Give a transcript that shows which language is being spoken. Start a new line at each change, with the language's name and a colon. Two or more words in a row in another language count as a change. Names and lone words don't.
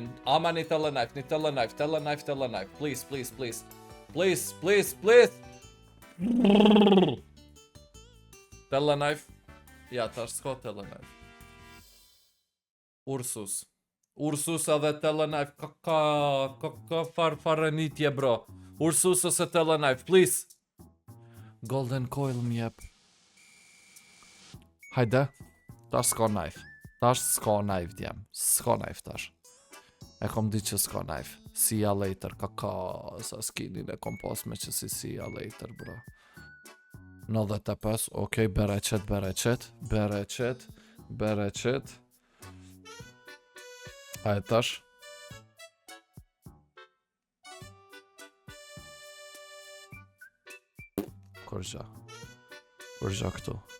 Albanian: Ama një Teleknife. Please. Teleknife. Ja, tash s'ko Teleknife. Ursus edhe Teleknife. Ka farënitje, bro. Ursus ose Teleknife, please. Golden Coil më jep. Hajde. Tash s'ka knife. Djem. S'ka knife tash. E kom di që s'ka knife.
English: See ya later.
Albanian: Sa skinin e kom pas me që si
English: see ya later,
Albanian: bro. 95. Okej, bereqet. Hajde tash. Kërgja këtu.